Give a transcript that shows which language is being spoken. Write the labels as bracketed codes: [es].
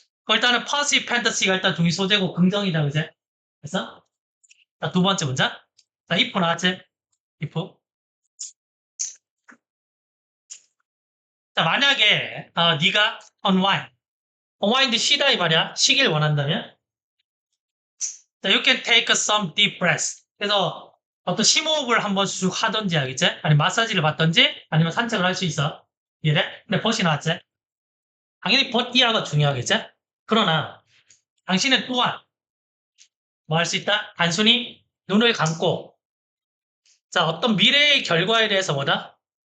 [ko] 일단은 [en] positive fantasy [ko] 가 일단 중요 소재고 긍정이다, 그제? 그래서 자, 두 번째 문장. 자, if 나왔지? if. 자, 만약에 네가 unwind 쉬다 이 말이야. 쉬길 원한다면 자, [en] you can take some deep breaths. [ko] 그래서 어떤 심호흡을 한번 쭉 하던지 알겠지? 아니면 마사지를 받던지 아니면 산책을 할 수 있어. 이래? 근데 벗이 나왔지? 당연히 벗이야가 중요하겠지? 그러나 당신은 또한 뭐 할 수 있다? 단순히 눈을 감고 자 어떤 미래의 결과에 대해서 뭐다?